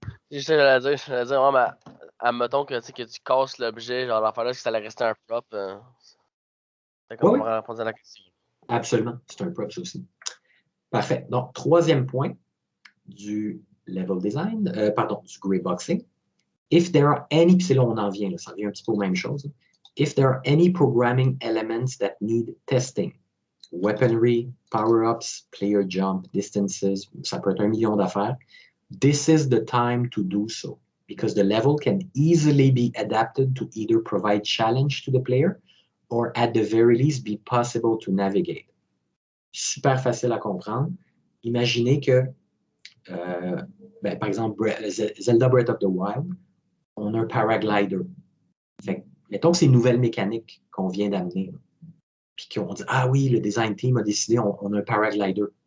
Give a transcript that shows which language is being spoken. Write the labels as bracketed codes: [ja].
[fr] Juste ce que j'allais dire, ouais, mais admettons que tu casses l'objet, genre l'affaire là, que ça allait rester un prop. C'est comme on va répondre à la question. Absolument, c'est un prop aussi. Parfait. Donc, troisième point du level design, du gray boxing. [en] If there are any, [fr] puis c'est là où on en vient, là, ça revient un petit peu aux mêmes choses. [en] If there are any programming elements that need testing, weaponry, power-ups, player jump, distances, [fr] ça peut être 1 million d'affaires, [en] this is the time to do so, because the level can easily be adapted to either provide challenge to the player or at the very least be possible to navigate. [fr] Super facile à comprendre. Imaginez que, par exemple, Zelda Breath of the Wild, on a un paraglider. Fait, mettons que c'est une nouvelle mécanique qu'on vient d'amener. Puis qu'on dit, ah oui, le design team a décidé, on a un paraglider.